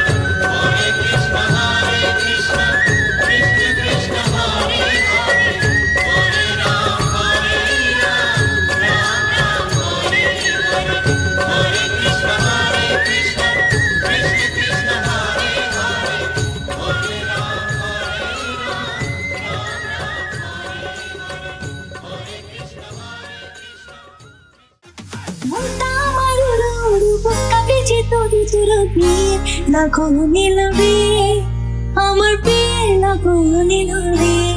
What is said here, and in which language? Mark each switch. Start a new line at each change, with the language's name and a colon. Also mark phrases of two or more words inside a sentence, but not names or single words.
Sanskrit: हरे कृष्ण, कृष्ण कृष्ण हरे हरे, हरे राम, राम राम, हरे हरे. हरे कृष्ण, कृष्ण कृष्ण हरे हरे, हरे राम,
Bangla: মনটা আমার উড়ু উড়ু বুকটা ভিজে তোরে তোরা বিয়ে লাগো নীল রে, আমার বিয়ে লাগো নীল রে।